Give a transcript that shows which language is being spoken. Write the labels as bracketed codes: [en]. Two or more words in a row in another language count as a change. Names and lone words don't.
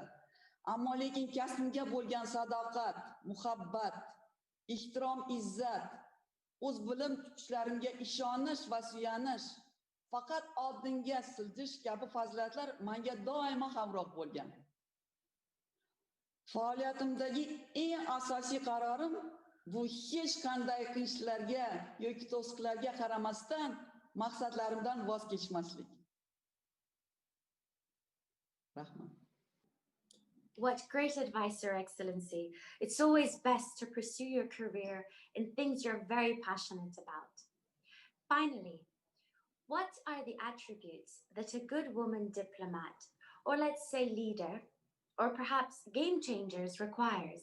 [uz] Ammo lekin kasbimga bo'lgan sadoqat, muhabbat, ehtirom, izzat, o'z bilim kuchlarimga ishonish va suyanish, faqat oldinga siljish kabi fazilatlar menga doimo hamroh bo'lgan. Faoliyatimdagi eng asosiy qarorim bu hech qanday qiyinchiliklarga yoki to'siqlarga qaramasdan maqsadlarimdan voz kechmaslik. Rahmat. [en] What great advice, Your Excellency. It's always best to pursue your career in things you're very passionate about. Finally, what are the attributes that a good woman diplomat, or let's say leader, or perhaps game changers requires?